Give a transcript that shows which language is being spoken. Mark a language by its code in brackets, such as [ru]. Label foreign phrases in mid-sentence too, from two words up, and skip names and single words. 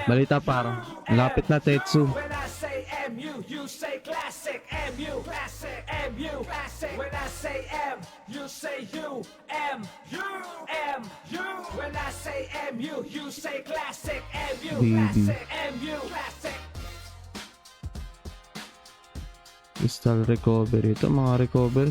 [tl] Balita parang, lapit na Tetsu. [en] when I say MU, you say classic. MU classic. MU classic. When I say M, you say U. M, U, M, U. When I say MU, you say classic. MU classic. MU classic. Crystal recovery. [tl] Ito mga recovery.